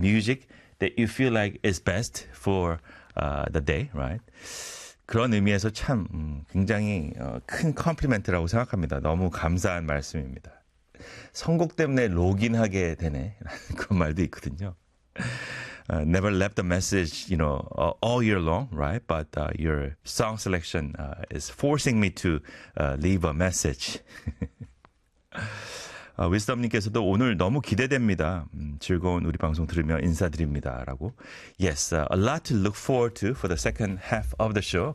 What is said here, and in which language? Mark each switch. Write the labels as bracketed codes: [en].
[en] music that you feel like is best for the day, right? [ko] 그런 의미에서 참 굉장히 큰 컴플리멘트라고 생각합니다. 너무 감사한 말씀입니다. 선곡 때문에 로그인하게 되네 그런 말도 있거든요. [en] Never left a message, you know, all year long, right? But your song selection is forcing me to leave a message. [ko] 위스덤님께서도 오늘 너무 기대됩니다. 즐거운 우리 방송 들으며 인사드립니다. 라고. [en] Yes, a lot to look forward to for the second half of the show.